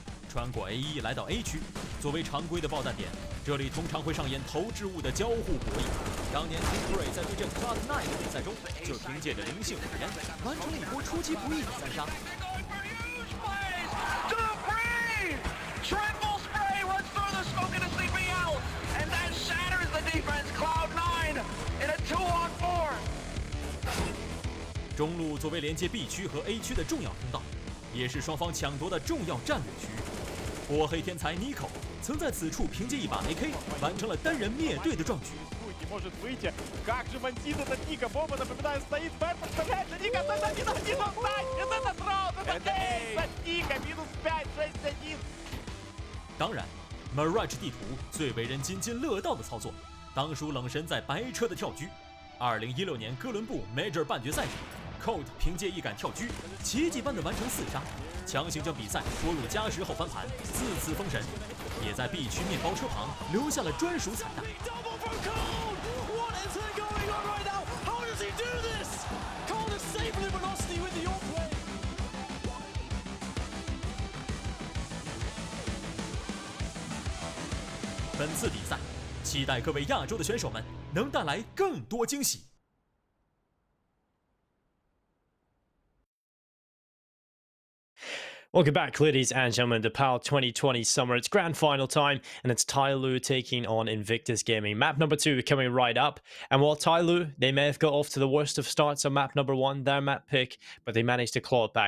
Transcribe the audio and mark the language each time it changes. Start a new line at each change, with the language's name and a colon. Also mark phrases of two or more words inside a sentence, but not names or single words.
Chinese: 穿过 A1 来到 A 区，作为常规的爆弹点，这里通常会上演投掷物的交互博弈。当年 T3 在对阵 Cloud9 的比赛中，就凭借着灵性语言，完成了一波出其不意的3杀。
English: Triple spray runs through the smoke into sleeping out, and that shatters the defense. Cloud9 in a 2-on-4.
Chinese: 中路作为连接 B 区和 A 区的重要通道，也是双方抢夺的重要战略区域。波黑天才 Nico 曾在此处凭借一把 AK 完成了单人灭队的壮举。
Russian: Может выйти. Как же бандит этот Ника? Бомба, напоминаю, стоит. Бэт подставляется. Ника, это 1-1 онлайн. Это сразу. Это эйс от Ника. Минус 5, 6-1.
Chinese: 当然 ，Mirage 地图最为人津津乐道的操作，当属冷神在白车的跳狙。2016年哥伦布 Major 半决赛时 ，Cold 凭借一杆跳狙，奇迹般的完成4杀，强行将比赛拖入加时后翻盘，自此封神，也在 B 区面包车旁留下了专属彩蛋。本次比赛，期待各位亚洲的选手们能带来更多惊喜。
English: Welcome back, ladies and gentlemen, to PAL 2020 Summer. It's grand final time, and it's Tyloo taking on Invictus Gaming. Map number 2 coming right up. And while Tyloo, they may have got off to the worst of starts on map number 1, their map pick, but they managed to claw it back.